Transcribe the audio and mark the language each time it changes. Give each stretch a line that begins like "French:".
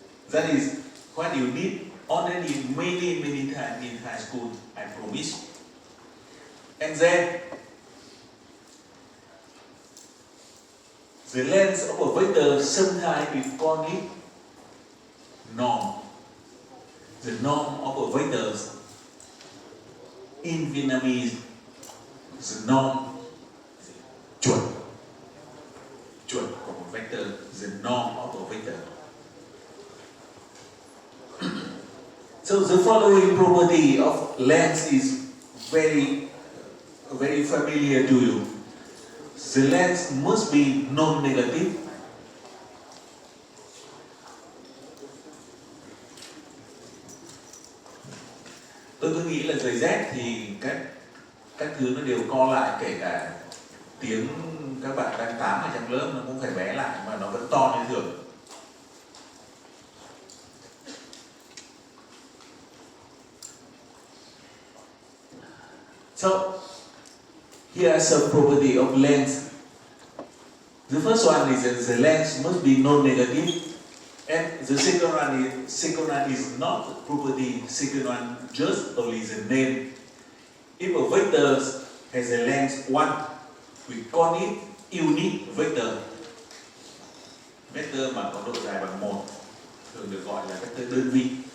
English: That is what you did already many times in high school, I promise. And then the length of a vector, sometimes we call it norm. The norm of a vector in Vietnamese, the norm,
Vietnamese: chuẩn của một vector,
English: the norm of a vector. So the following property of length is very familiar to you. The length must be non-negative.
Vietnamese: Tôi nghĩ là giày dép thì các thứ nó đều co lại, kể cả tiếng các bạn đang tám ở trong lớp nó cũng phải bé lại mà nó vẫn to như thường.
English: So here are some property of length. The first one is that the length must be non-negative, and the second one is not property. Second one just only the name. If a vector has a length 1, we call it unit vector.
Vietnamese: Vector mà có độ dài bằng 1 thường được gọi là vector đơn vị.